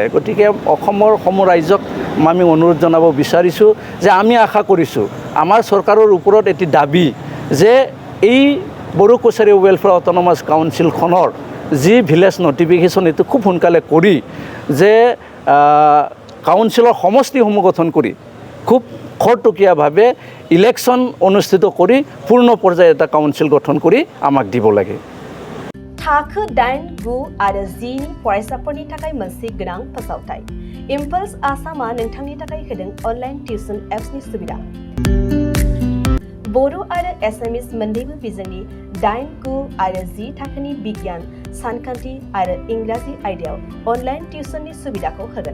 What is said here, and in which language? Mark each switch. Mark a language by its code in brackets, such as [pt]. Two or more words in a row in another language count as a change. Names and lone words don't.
[as] গতিকে অসমৰ সমূহ ৰাইজক আমি অনুৰোধ জনাব বিচাৰিছোঁ যে আমি আশা কৰিছোঁ আমাৰ চৰকাৰৰ ওপৰত এটি দাবী যে এই বড়ো কছাৰী ৱেলফেয়াৰ অট'নমাছ কাউন্সিলখনৰ যি [en] village notification [as] এইটো খুব সোনকালে কৰি যে কাউন্সিলৰ সমষ্টিসমূহ গঠন কৰি খুব খৰতকীয়াভাৱে ইলেকশ্যন অনুষ্ঠিত কৰি পূৰ্ণ পৰ্যায়ৰ এটা কাউন্সিল গঠন কৰি আমাক দিব লাগে। [brx] थाखो 8, 9 आरो 10 नि फरायसाफोरनि थाखाय मोनसे गोनां फोसावथाय। इम्पल्स आसामआ नोंथांनि थाखाय होदों [en] online tuition apps [brx] सुबिदा। बड़ो आरो एसामिस मोन्नैबो बिजोंनि 8, 9 आरो 10 थाखोनि बिगियान, सानखान्थि आरो इंराजि आयदायाव [en] online tuition [brx] सुबिदाखौ होगोन।